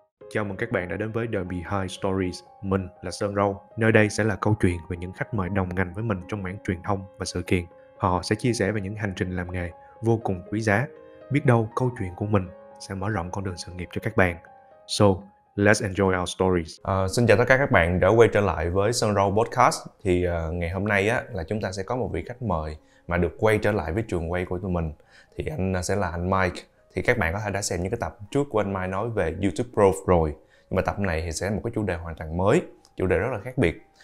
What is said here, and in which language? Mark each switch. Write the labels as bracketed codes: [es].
[vi] Chào mừng các bạn đã đến với The Behind Stories. Mình là Sơn Râu. Nơi đây sẽ là câu chuyện về những khách mời đồng ngành với mình trong mảng truyền thông và sự kiện. Họ sẽ chia sẻ về những hành trình làm nghề vô cùng quý giá. Biết đâu câu chuyện của mình sẽ mở rộng con đường sự nghiệp cho các bạn. [en] So, let's enjoy our stories. [vi] Xin chào tất cả các bạn đã quay trở lại với Sơn Râu Podcast. Thì ngày hôm nay á, là chúng ta sẽ có một vị khách mời mà được quay trở lại với trường quay của tụi mình. Thì anh sẽ là anh Mike. Thì các bạn có thể đã xem những cái tập trước của anh Mike nói về YouTube Pro rồi. Nhưng mà tập này thì sẽ là một cái chủ đề hoàn toàn mới, chủ đề rất là khác biệt.